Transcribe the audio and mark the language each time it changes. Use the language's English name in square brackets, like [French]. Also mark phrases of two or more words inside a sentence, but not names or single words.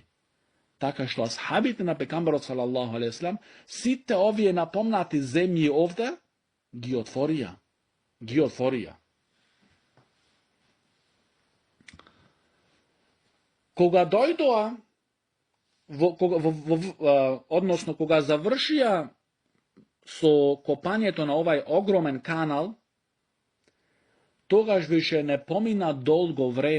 [Macedonian] Така што асхабите на пекамбарот [Arabic] صلى الله عليه وسلم [Macedonian] сите овие напомнати земји овде ги отворија. Кога дојдоа, односно кога завршија со копањето на овај огромен канал, тогаш више не помина долго